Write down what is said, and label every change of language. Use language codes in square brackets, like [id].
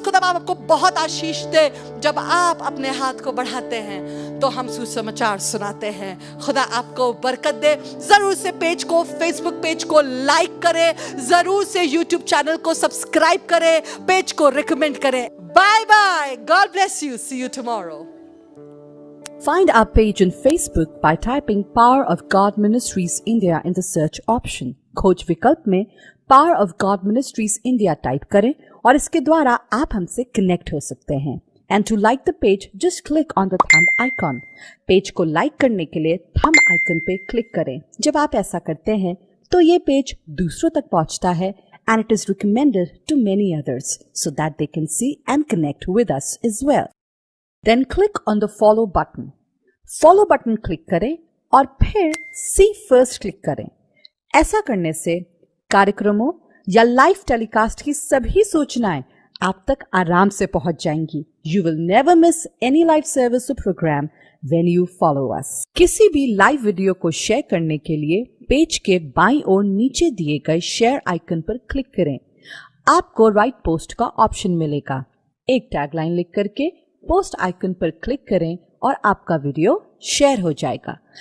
[hi] खुदा बाप आपको बहुत आशीष दे। जब आप अपने हाथ को बढ़ाते हैं तो हम सुसमाचार सुनाते हैं। खुदा आपको बरकत दे। जरूर से पेज को, फेसबुक पेज को लाइक करें, जरूर से यूट्यूब चैनल को सब्सक्राइब करें, पेज को रिकमेंड करें। [en] Bye bye, God bless you, see you tomorrow. Find our page on Facebook by typing Power of God Ministries India in the search option. [hi] खोज विकल्प में Power of God Ministries India type करें और इसके द्वारा आप हमसे कनेक्ट हो सकते हैं। [en] And to like the page, just click on the thumb icon. [hi] Page को लाइक करने के लिए थंब आइकन पे क्लिक करें। जब आप ऐसा करते हैं तो ये पेज दूसरों तक पहुंचता है [en] and it is recommended to many others so that they can see and connect with us as well. Then click on the follow button. [hi] Follow button click करें और फिर see first क्लिक करें। ऐसा करने से कार्यक्रमों या लाइव टेलीकास्ट की सभी सूचनाएं आप तक आराम से पहुंच जाएंगी। [en] You will never miss any live service or program when you follow us. [hi] किसी भी लाइव वीडियो को शेयर करने के लिए पेज के बाईं ओर नीचे दिए गए शेयर आइकन पर क्लिक करें। आपको राइट पोस्ट का ऑप्शन मिलेगा। एक टैगलाइन लिख करके पोस्ट आइकन पर क्लिक करें और आपका वीडियो शेयर हो जाएगा।